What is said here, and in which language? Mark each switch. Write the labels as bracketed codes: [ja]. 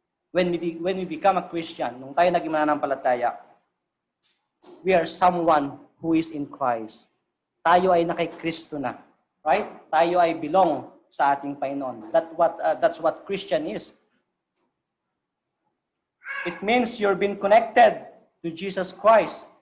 [en] When we become a Christian, [tl] nung tayo naging mananampalataya, [en] we are someone who is in Christ. [tl] Tayo ay nakay Kristo na. Right? Tayo ay belong sa ating Panginoon. [en] That's what Christian is. It means you're being connected to Jesus Christ.